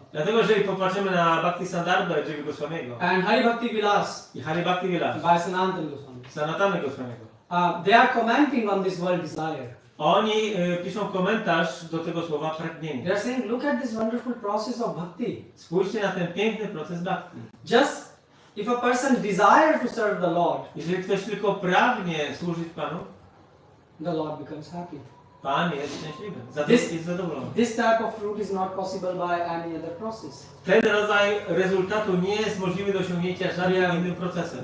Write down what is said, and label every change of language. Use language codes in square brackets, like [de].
[pl] Dlatego, jeżeli popatrzymy na Bhakti Sandarbha Jiva Goswamiego [en] and Hari Bhakti Vilas [pl] i Hari Bhakti Vilas [en] by Sanatana Goswami, [pl] Sanatana Goswamiego, [en] they are commenting on this word desire. [pl] Oni piszą komentarz do tego słowa pragnienie. [en] They are saying, look at this wonderful process of bhakti. [pl] Spójrzcie na ten piękny proces bhakti. [en] Just if a person desires to serve the Lord, [pl] jeżeli ktoś tylko pragnie służyć Panu, [en] the Lord becomes happy. [pl] Pan jest szczęśliwy, jest zadowolony. [en] This type of fruit is not possible by any other process. [pl] Ten rodzaj rezultatu nie jest możliwy do osiągnięcia żadnym innym procesem.